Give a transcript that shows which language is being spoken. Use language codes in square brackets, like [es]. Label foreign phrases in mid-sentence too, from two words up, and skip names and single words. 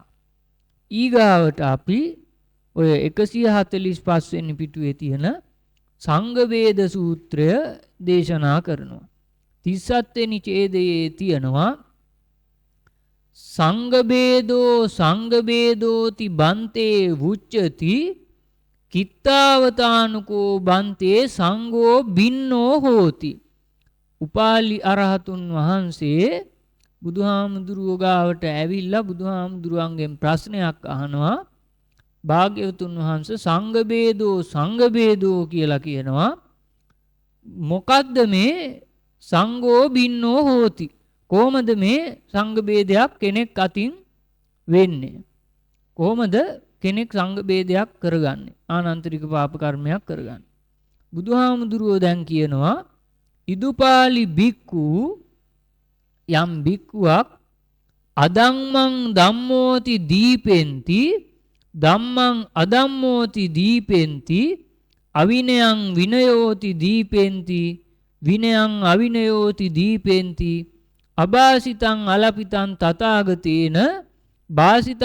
[si] ඊගාවට අපි ඔය 145 වෙනි පිටුවේ තියෙන සංඝ වේද සූත්‍රය දේශනා කරනවා. 37 වෙනි ඡේදයේ තියෙනවා [pi] සංඝ වේදෝති බන්තේ වුච්චති කිත්තාවතානුකෝ බන්තේ සංඝෝ බින්නෝ හෝති. [si] උපාලි අරහතුන් වහන්සේ බුදුහාමුදුරුවෝ ගාවට ඇවිල්ලා බුදුහාමුදුරුවන්ගෙන් ප්‍රශ්නයක් අහනවා. භාග්‍යවතුන් වහන්සේ [pi] සංඝ වේදෝ [si] කියලා කියනවා. මොකද්ද මේ [pi] සංඝෝ බින්නෝ හෝති? [si] කොහොමද මේ සංඝ වේදයක් කෙනෙක් අතින් වෙන්නේ? කොහොමද කෙනෙක් සංඝ වේදයක් කරගන්නේ? ආනන්තරික පාප කර්මයක් කරගන්නේ. බුදුහාමුදුරුවෝ දැන් කියනවා [pi] ඉදුපාලි බික්කු යම් බික්කුවක් අදම්මං ධම්මෝති දීපෙන්ති ධම්මං අදම්මෝති දීපෙන්ති අවිනයං විනයෝති දීපෙන්ති විනයං අවිනයෝති දීපෙන්ති අභාසිතං අලපිතං තථාගතේන භාසිතං